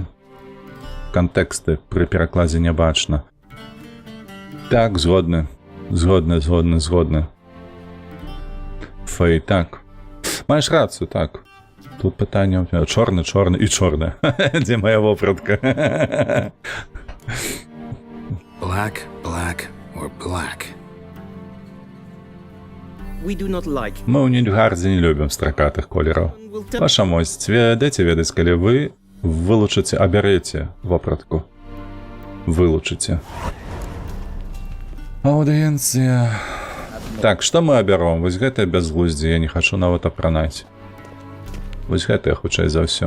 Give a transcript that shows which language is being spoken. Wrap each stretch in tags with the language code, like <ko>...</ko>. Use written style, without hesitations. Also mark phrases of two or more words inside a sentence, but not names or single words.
<be>Кантэксты пры перакладзе не бачна. Так, згодны. Згодны. Фэй, так. Маеш рацыю, так. Тут пытанне чорны і чорны. Дзе моя вопратка?</be> <en>Black, or black? we do not like.</en> <be>Мы ў Нільфгардзе не любім стракатых колераў.</be> <en>Will tell</en> <be>Ваша моць, дайце ведаць, калі вы вылучыце, абярэце вопратку. Вылучыце. Аўдыенцыя. Так, што мы абяром? Вось гэтае бязглуздзе, я не хачу нават апранаць. Вось гэтае, хутчэй за ўсё.</be>